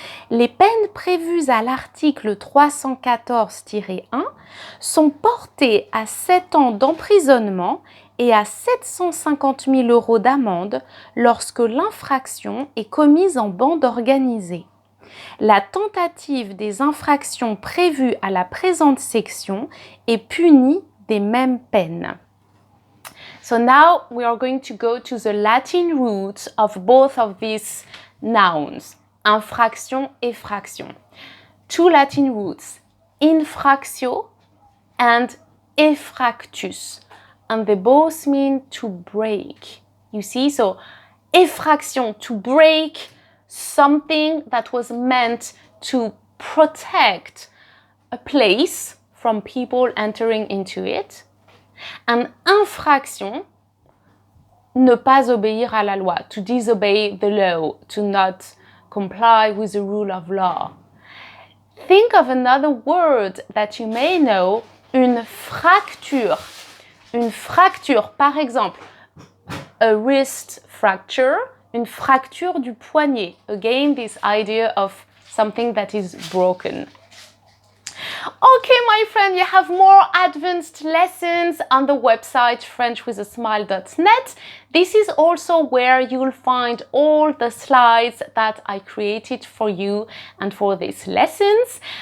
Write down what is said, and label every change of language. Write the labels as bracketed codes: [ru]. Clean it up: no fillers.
[fr] Les peines prévues à l'article 314-1 sont portées à 7 ans d'emprisonnement et à 750 000 € d'amende lorsque l'infraction est commise en bande organisée. La tentative des infractions prévues à la présente section est punie des mêmes peines. [en] So now we are going to go to the Latin roots of both of these nouns, infraction et fraction. two Latin roots, infractio and effractus, and they both mean to break. You see, so effraction, to break something that was meant to protect a place from people entering into it. And infraction, [fr] ne pas obéir à la loi, [en] to disobey the law, to not comply with the rule of law. Think of another word that you may know, [fr] une fracture. Une fracture, par exemple, [en] a wrist fracture, [fr] une fracture du poignet. [en] Again, this idea of something that is broken. Okay, my friend, you have more advanced lessons on the website frenchwithasmile.net. This is also where you'll find all the slides that I created for you and for these lessons.